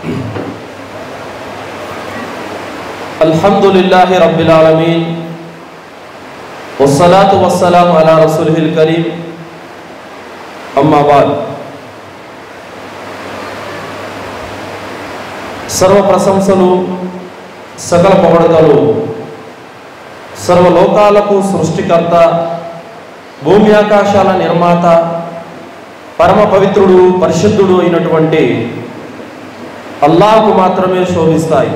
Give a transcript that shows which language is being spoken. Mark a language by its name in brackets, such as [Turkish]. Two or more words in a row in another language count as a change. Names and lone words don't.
[Arabic] الحمد لله رب العالمين والصلاة والسلام على رسوله الكريم أما بعد. [Telugu] సర్వ ప్రశంసలు సకల పొగడతలు సర్వలోకాలకు సృష్టికర్త భూమి ఆకాశాల నిర్మాత పరమ పవిత్రుడు పరిశుద్ధుడు అయినటువంటి అల్లాహ్కు మాత్రమే శోభిస్తాయి.